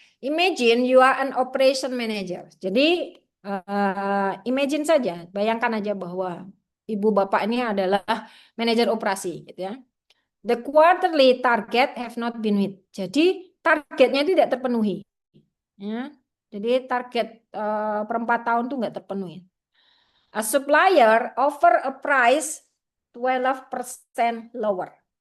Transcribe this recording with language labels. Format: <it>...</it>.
<en>Imagine you are an operation manager.</en> <id>Jadi imagine saja, bayangkan aja bahwa ibu bapak ini adalah manajer operasi gitu ya.</id> <en>The quarterly target have not been met.</en> <id>Jadi targetnya tidak terpenuhi. Ya. Jadi target per 4 tahun tuh nggak terpenuhi.</id> <en>A supplier offer a price 12% lower.</en>